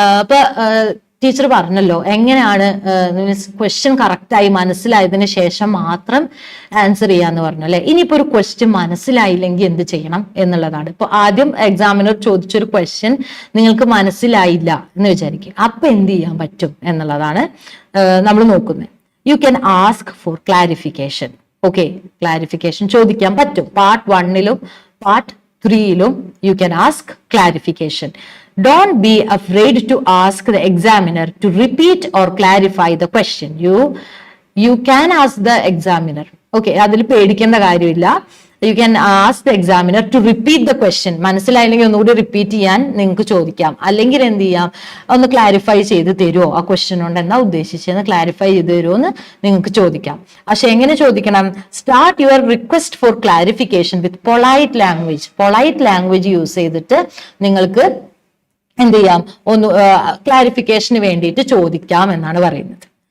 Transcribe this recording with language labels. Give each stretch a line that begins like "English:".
Malayalam: അപ്പൊ ടീച്ചർ പറഞ്ഞല്ലോ എങ്ങനെയാണ് ക്വസ്റ്റ്യൻ കറക്റ്റായി മനസ്സിലായതിനു ശേഷം മാത്രം ആൻസർ ചെയ്യാന്ന് പറഞ്ഞു അല്ലെ. ഇനിയിപ്പോ ഒരു ക്വസ്റ്റ്യൻ മനസ്സിലായില്ലെങ്കിൽ എന്ത് ചെയ്യണം എന്നുള്ളതാണ്. ഇപ്പൊ ആദ്യം എക്സാമിനർ ചോദിച്ചൊരു ക്വസ്റ്റ്യൻ നിങ്ങൾക്ക് മനസ്സിലായില്ല എന്ന് വിചാരിക്കും. അപ്പൊ എന്ത് ചെയ്യാൻ പറ്റും എന്നുള്ളതാണ് നമ്മൾ നോക്കുന്നത്.
English: You can ask for clarification. Okay,
Malayalam: clarification ചോദിക്കാൻ പറ്റും.
English: Part 1 part 3 you can ask clarification. Don't be afraid to ask the examiner to repeat or clarify the question. You can ask the examiner.
Malayalam: Okay, അതിൽ പേടിക്കേണ്ട കാര്യമില്ല.
English: You can ask the examiner to repeat the question.
Malayalam: മനസ്സിലായില്ലെങ്കിൽ ഒന്നുകൂടി repeat ചെയ്യാൻ നിങ്ങൾക്ക് ചോദിക്കാം. അല്ലെങ്കിൽ എന്ത് ചെയ്യാം, ഒന്ന് ക്ലാരിഫൈ ചെയ്ത് തരുമോ, ആ ക്വസ്റ്റ്യൻ കൊണ്ട് എന്താ ഉദ്ദേശിച്ചതെന്ന് ക്ലാരിഫൈ ചെയ്ത് തരുമോ എന്ന് നിങ്ങൾക്ക് ചോദിക്കാം. പക്ഷെ എങ്ങനെ ചോദിക്കണം?
English: Start your request for clarification with polite language.
Malayalam: Polite language use ചെയ്തിട്ട് നിങ്ങൾക്ക് എന്ത് ചെയ്യാം, ഒന്ന് ക്ലാരിഫിക്കേഷന് വേണ്ടിയിട്ട് ചോദിക്കാം എന്നാണ് പറയുന്നത്.